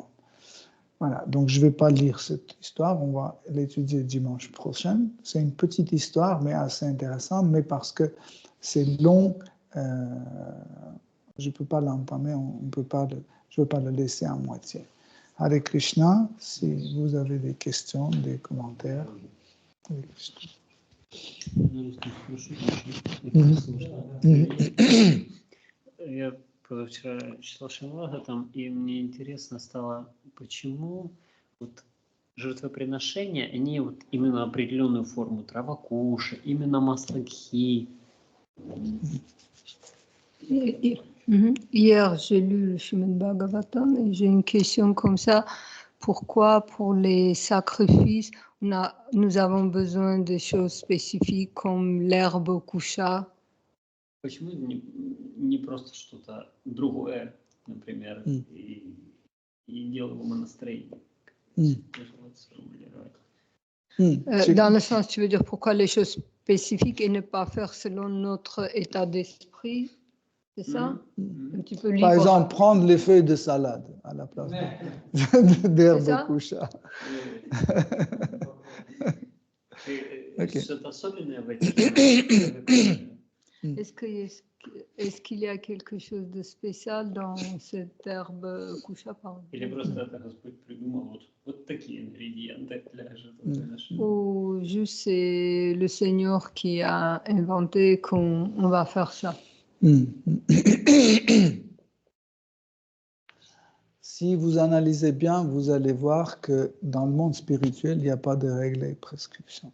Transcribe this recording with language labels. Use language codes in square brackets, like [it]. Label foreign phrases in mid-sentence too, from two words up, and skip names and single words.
[fr] Voilà, donc je ne vais pas lire cette histoire, on va l'étudier dimanche prochain. C'est une petite histoire, mais assez intéressante, mais parce que c'est long, je ne peux pas l'entamer, je ne veux pas le laisser à moitié. Hare Krishna, si vous avez des questions, des commentaires. Hare Krishna. [ru] Я позавчера читал Шримад, там, и мне интересно стало, почему вот жертвоприношения, они вот именно определенную форму трава куша, именно масло гхи. [fr] Hier, j'ai lu le Srimad Bhagavatam et j'ai une question comme ça. Pourquoi pour les sacrifices, nous avons besoin de choses spécifiques comme l'herbe kusha? [ru] Почему не просто что-то другое, например, и делал его настроение? [fr] Dans le sens, tu veux dire pourquoi les choses spécifiques et ne pas faire selon notre état d'esprit? C'est ça? Un petit peu libre. Par exemple, prendre les feuilles de salade à la place d'herbe kusha. [ru] Что-то особенное в этих. [fr] Est-ce qu'il y a quelque chose de spécial dans cette herbe kusha? [ru] Или просто это Господь придумал вот такие ингредиенты для жертвоприношения? [fr] Ou juste c'est le Seigneur qui a inventé qu'on va faire ça? Si vous analysez bien, vous allez voir que dans le monde spirituel, il n'y a pas de règles et prescriptions.